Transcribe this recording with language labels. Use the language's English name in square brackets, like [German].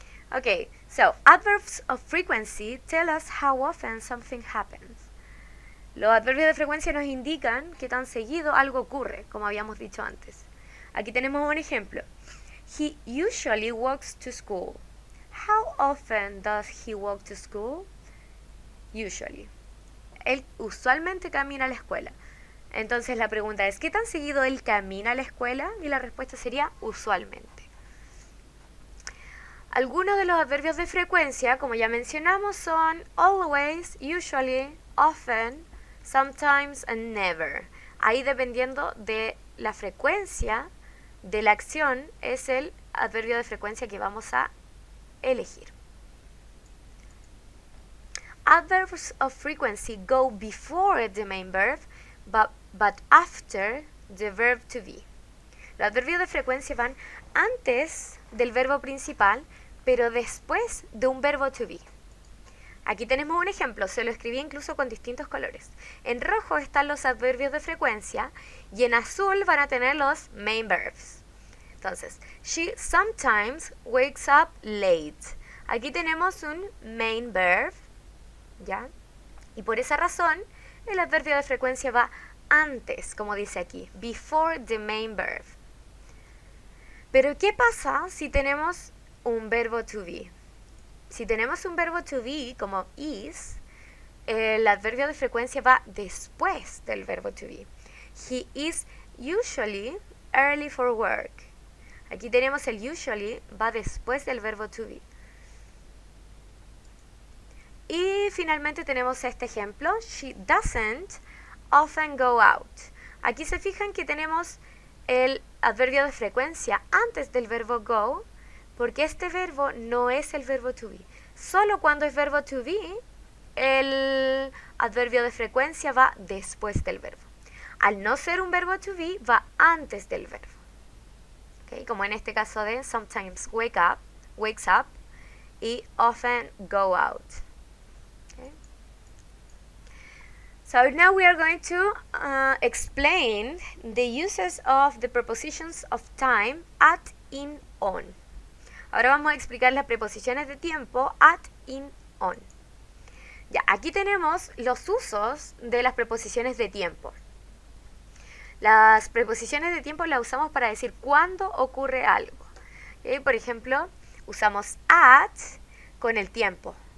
[English] Okay, so adverbs of frequency tell us how often something happens. [Spanish] Los adverbios de frecuencia nos indican qué tan seguido algo ocurre, como habíamos dicho antes. Aquí tenemos un ejemplo. [English] He usually walks to school. How often does he walk to school? Usually. [Spanish] Él usualmente camina a la escuela. Entonces la pregunta es, ¿qué tan seguido él camina a la escuela? Y la respuesta sería usualmente. Algunos de los adverbios de frecuencia, como ya mencionamos, son [English] always, usually, often, sometimes and never. [Spanish] Ahí dependiendo de la frecuencia de la acción es el adverbio de frecuencia que vamos a elegir. [English] Adverbs of frequency go before the main verb, but after the verb to be. [Spanish] Los adverbios de frecuencia van antes del verbo principal, pero después de un verbo to be. Aquí tenemos un ejemplo, se lo escribí incluso con distintos colores. En rojo están los adverbios de frecuencia y en azul van a tener los main verbs. [English] Entonces, she sometimes wakes up late. [Spanish] Aquí tenemos un main verb, ¿ya? Y por esa razón, el adverbio de frecuencia va antes, como dice aquí, [English] before the main verb. [Spanish] Pero ¿qué pasa si tenemos un verbo to be? Si tenemos un verbo to be como is, el adverbio de frecuencia va después del verbo to be. [English] He is usually early for work. [Spanish] Aquí tenemos el usually, va después del verbo to be. Y finalmente tenemos este ejemplo, [English] she doesn't often go out. [Spanish] Aquí se fijan que tenemos el adverbio de frecuencia antes del verbo go, porque este verbo no es el verbo to be. Solo cuando es verbo to be, el adverbio de frecuencia va después del verbo. Al no ser un verbo to be, va antes del verbo. ¿Okay? Como en este caso de [English] sometimes wakes up [Spanish] y [English] often go out. [Spanish] Okay? [English] So now we are going to explain the uses of the prepositions of time at, in, on. [Spanish] Ahora vamos a explicar las preposiciones de tiempo at, in, on. Ya, aquí tenemos los usos de las preposiciones de tiempo. Las preposiciones de tiempo las usamos para decir cuándo ocurre algo. ¿Okay? Por ejemplo, usamos at con el tiempo.